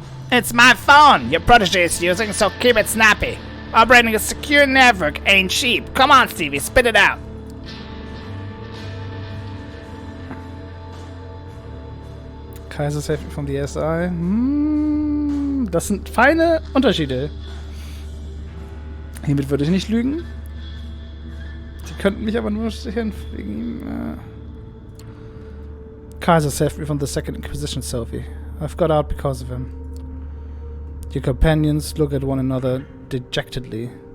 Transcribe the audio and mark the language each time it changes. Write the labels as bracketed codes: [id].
[en] It's my phone your protege is using, so keep it snappy. Operating a secure network ain't cheap. Come on, Stevie, spit it out. Kaiser saved from the SI. [de] Das sind feine Unterschiede. Hiermit würde ich nicht lügen. Die könnten mich aber nur sichern wegen ihm. [en] Kaiser saved me from the Second Inquisition, Sophie. I've got out because of him. Your companions look at one another dejectedly.